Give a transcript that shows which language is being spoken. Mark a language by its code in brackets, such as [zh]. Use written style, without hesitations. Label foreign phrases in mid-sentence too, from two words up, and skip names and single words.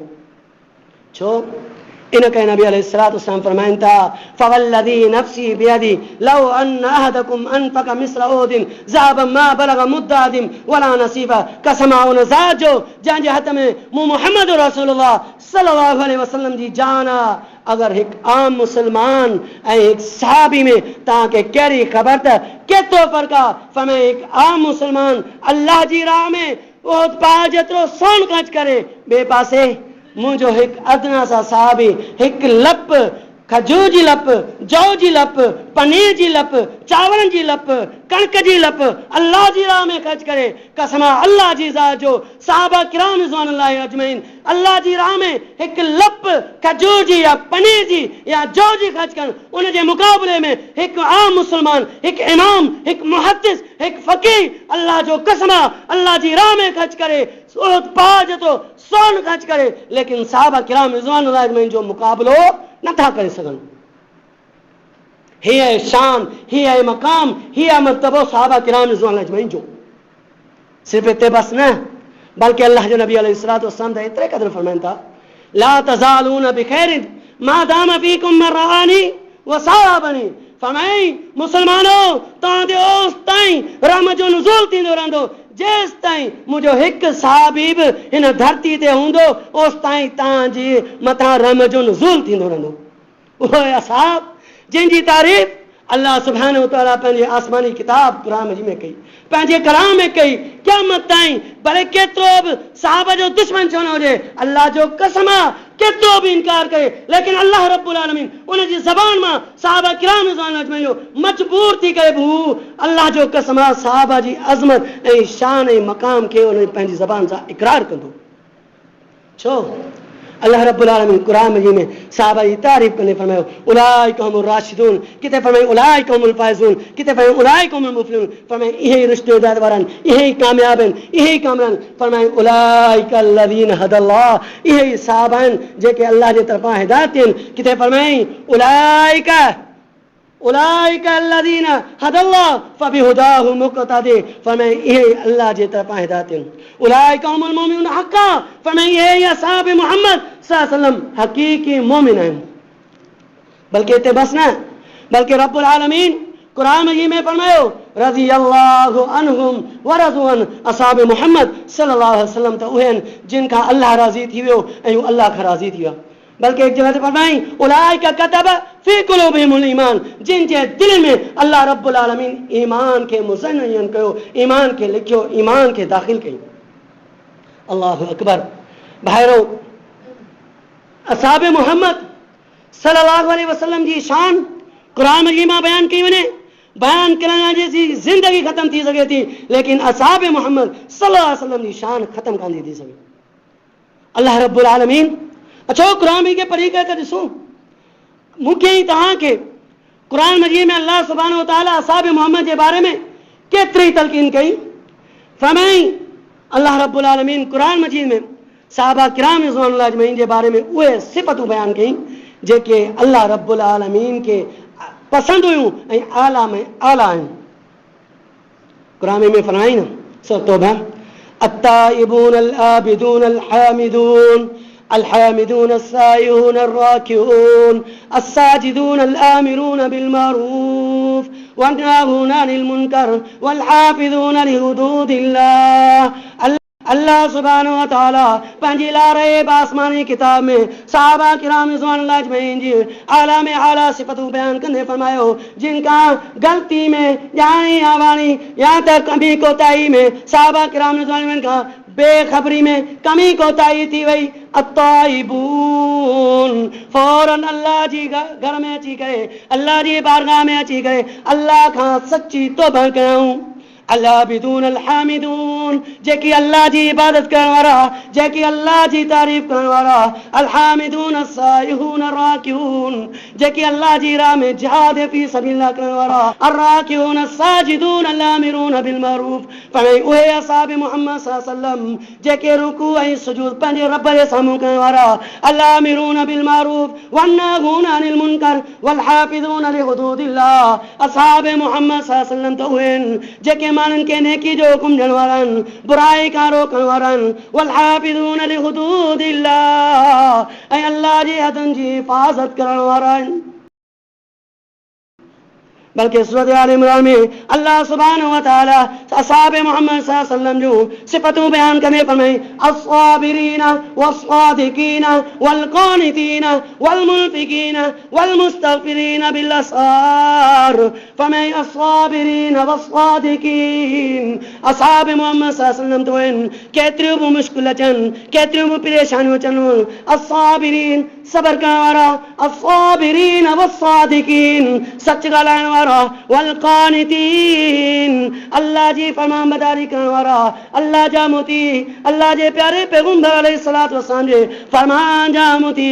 [sd] छो? इन करे नबी [ar] عليه الصلاة والسلام [sd] फरमाइनि था, [ar] فوالذي نفسي بيده لو أن أحدكم أنفق مثل أحد ذهبا ما بلغ مد أحدهم ولا نصيفه. [sd] कसम आहे उन ज़ात जो जंहिंजे हथ में मुहम्मद [ar] رسول الله صلى الله عليه وسلم [sd] जी जान आहे। अगर हिकु आम मुसलमान ऐं हिकु सहाबी में तव्हांखे कहिड़ी ख़बर त केतिरो फ़र्क़ु आहे? फरमाए हिकु आम मुसलमान अल्लाह जी राह में उहो पहाड़ जेतिरो सोन ख़र्च करे, ॿिए पासे मुंहिंजो हिकु अदना सा सहाबी हिकु लप खजूर जी लप, जौ जी लप, पनीर जी लप, चांवरनि जी लप, कणक जी लप अल्लाह जी राह में ख़र्च करे, कसम अल्लाह जी ज़ात जो सहाबा किराम [ar] رضوان الله أجمعين [sd] अल्लाह जी राह में हिकु लप खजूर जी या पनीर जी या जौ जी ख़र्च कनि, उन जे मुक़ाबले में हिकु आम मुसलमान, हिकु इमाम, हिकु मुहद्दिस, हिकु फ़क़ीह अल्लाह जो कसम अल्लाह जी राह में ख़र्च करे, पहाड़ जेतिरो सोन ख़र्च करे, लेकिन सहाबा किराम [ar] رضوان الله أجمعين [sd] जो मुक़ाबलो नथा करे सघनि। हीअ शान, हीअ मक़ाम, हीअ मर्तबो सहाबा किराम [ar] رضوان الله أجمعين [sd] जो। सिर्फ़ हिते बस न, बल्कि अल्लाह जो नबी [ar] عليه الصلاة والسلام [sd] त एतिरे क़दर फरमाइनि था, [ar] لا تزالون بخير ما دام فيكم من رآني وصاحبني. [sd] फरमाई मुसलमानों, तव्हां ते ओस ताईं रहमत जो नुज़ूल थींदो रहंदो जेसि ताईं मुंहिंजो हिकु सहाबी बि हिन धरती ते हूंदो, ओसि ताईं तव्हांजे मथां रहमत जो नुज़ूल थींदो रहंदो। उहे असहाब जिन जी तारीफ़ अल्लाह [ar] سبحانه وتعالى [sd] पंहिंजे आसमानी किताब कुरान मजीद में कई, पंहिंजे कलाम में कई, क़यामत ताईं भले केतिरो बि सहाबा जो दुश्मन छो न हुजे, अल्लाह जो कसम आहे केतिरो बि इनकार करे, लेकिन अल्लाह [ar] رب العالمين [sd] उन जी ज़बान मां सहाबा किराम [ar] رضوان الله أجمعين [sd] जो मजबूर थी करे बि हू अल्लाह जो कसम आहे सहाबा जी अज़मत ऐं शान ऐं मक़ाम खे उन पंहिंजी ज़बान सां इक़रार कंदो। छो अल्लाह [ar] رب العالمين [sd] कुरान मजीद में सहाबा जी तारीफ़ कंदे फरमायो [ar] أولئك هم الراشدون, [sd] किथे फरमायो [ar] أولئك هم الفائزون, [sd] किथे फरमायो [ar] أولئك هم المفلحون, [sd] फरमायो इहे रिश्ते हिदायत वारा आहिनि, इहे कामयाब आहिनि, इहे कामयाब आहिनि। [ar] फरमायो أولئك الذين هدى الله, [sd] इहे सहाबा आहिनि जेके अल्लाह जे तरफ़ां हिदायत थियनि। किथे फरमाई [ar] أولئك أولئك الذين هدى الله فبهداه مقتدي, [sd] फरमायो इहे अल्लाह जे तरफ़ां हिदायत थियनि। [ar] أولئك هم المؤمنون حقا, [sd] फरमायो इहे असहाब मोहम्मद [ar] صلى الله عليه وسلم [sd] हक़ीक़ी मोमिन आहिनि। बल्कि हिते बस न, बल्कि [ar] رب العالمين [sd] कुरान मजीद में फरमायो [ar] رضي الله عنهم ورضوا عن, [sd] असहाब मोहम्मद [ar] صلى الله عليه وسلم [sd] त उहे आहिनि जिन खां अल्लाह राज़ी थी वियो ऐं हू अल्लाह खां राज़ी थी विया। बल्कि एक जगह ते फरमाई [ar] أولئك كتب في قلوبهم الإيمان, [sd] जिन जे दिल में अल्लाह [ar] رب العالمين [sd] ईमान के मुज़य्यन कयो, ईमान के लिखियो, ईमान के दाखिल कयो। [ar] الله أكبر. [sd] भाइरो, असहाब मोहम्मद [ar] صلى الله عليه وسلم [sd] जी शान कुरान मजीद में बयान कई वञे, बयान करण जैसी जिंदगी खत्म थी सके थी, लेकिन असहाब मोहम्मद [ar] صلى الله عليه وسلم [sd] जी शान खत्म कान थी सके। अल्लाह [ar] رب العالمين [sd] अचो कुरान मजीद के पढ़ी करे ॾिसूं, मूंखे ऐं तव्हांखे कुरान मजीद में अल्लाह [ar] سبحانه وتعالى [sd] असहाब मोहम्मद के बारे में केतिरी तलकीन कई। फरमाई अल्लाह [ar] رب العالمين [sd] कुरान मजीद में सहाबा किराम [ar] رضوان الله أجمعين [sd] के बारे में उहे सिफ़तूं बयान कई जेके अल्लाह [ar] رب العالمين [sd] के पसंद हुयूं ऐं आला में आला आहिनि। कुरान में फरमाई न सूरह तौबा [ar] التائبون العابدون الحامدون الحامدون السائحون الراكعون الساجدون الآمرون بالمعروف والناهون عن المنكر والحافظون لحدود الله। [sd] अल्लाह [ar] سبحانه وتعالى [sd] पंहिंजी लारैब आसमानी किताब में सहाबा किराम [ar] رضوان الله أجمعين [sd] जी आला में आला सिफ़तूं बयान कंदे फरमायो जिनका गलती में ॼाणी या वाणी या त कमी कोताही में सहाबा किराम रिज़वानुल्लाह का बेखबरी में कमी कोताही थी वई। अत्ताइबून फौरन अल्लाह जी घर में अची करे, अल्लाह जी बारगाह में अची करे अल्लाह खां सच्ची तौबा कयूं। [ar] العابدون الحامدون, [sd] जेकी अल्लाह जी इबादत करण वारा, जेकी अल्लाह जी तारीफ़ करण वारा। [ar] الحامدون السائحون الراكعون, [sd] जेकी अल्लाह जी राह में [ar] جهاد في سبيل الله [sd] करण वारा। [ar] الراكعون الساجدون الآمرون بالمعروف, [sd] पर उहे असहाब मोहम्मद [ar] صلى الله عليه وسلم [sd] जेके रुकू ऐं सुजूद पंहिंजे रब जे साम्हूं करण वारा। [ar] الآمرون بالمعروف والناهون عن المنكر والحافظون لحدود الله, [sd] असहाब मोहम्मद [ar] صلى الله عليه وسلم [sd] त उहे आहिनि जेके मानन के नेकी जो हुकुम ॾियण वारा आहिनि, बुराई खां रोकण वारा आहिनि। [ar] والحافظون لحدود الله, [sd] ऐं अल्लाह जी हदनि जी हिफ़ाज़त करण वारा आहिनि। बल्कि सूरत आल इमरान में अल्लाह [ar] سبحانه وتعالى [sd] असहाब मोहम्मद [ar] صلى الله عليه وسلم [sd] जो सिफ़तूं बयान करे फरमाई [ar] الصابرين والصادقين والقانتين والمنفقين والمستغفرين بالأسحار. [sd] फरमाई [ar] الصابرين والصادقين, [sd] असहाब मोहम्मद [ar] صلى الله عليه وسلم [sd] तो आहिनि केतिरियूं बि मुश्किल अचनि, केतिरियूं बि परेशानियूं अचनि, अस्साबिरीन सबर करण वारा, [ar] الصابرين والصادقين [sd] सच ॻाल्हाइण वारा, [ar] والقانتين [sd] अल्लाह जी फरमाबरदारी करण वारा, अल्लाह जा मोती, अल्लाह जे प्यारे पैगंबर [ar] عليه الصلاة والسلام [sd] जे फरमान जा मोती।